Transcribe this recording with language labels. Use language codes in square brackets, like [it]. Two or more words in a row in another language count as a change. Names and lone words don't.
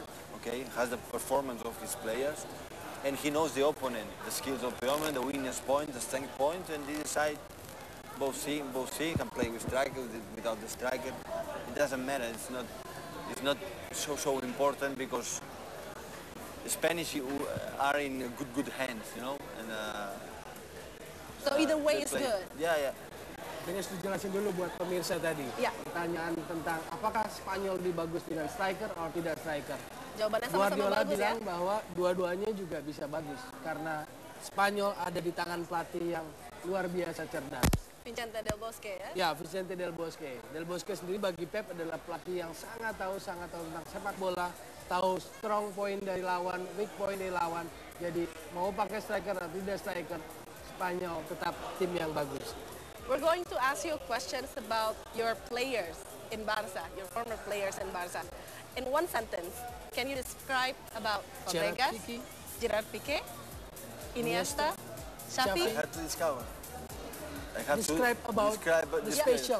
[en] Okay, has the performance of his players, and he knows the opponent, the skills of the opponent, the weakness point, the strength point, and he decide both see can play with striker, without the striker. It doesn't matter. It's not so important because the Spanish are in good hands, you know. And so either way is good. Yeah. [id] Ini harus dijelasin dulu buat pemirsa tadi. Ya. Pertanyaan tentang apakah Spanyol lebih bagus dengan striker atau tidak striker. Jawabannya sama-sama Guardiola bagus bilang ya. bahwa dua-duanya juga bisa bagus karena Spanyol ada di tangan pelatih yang luar biasa cerdas. Vicente Del Bosque ya. Ya, Vicente Del Bosque. Del Bosque sendiri bagi Pep adalah pelatih yang sangat tahu tentang sepak bola, tahu [en] strong point [id] dari lawan, [en] weak point [id] dari lawan. Jadi mau pakai striker atau tidak striker, Spanyol tetap tim yang bagus. [en] We're going to ask you questions about your players in Barca, your former players in Barca. In one sentence, can you describe about Fabregas, Gerard Piqué, Iniesta, Xavi? I had to discover. Describe about the special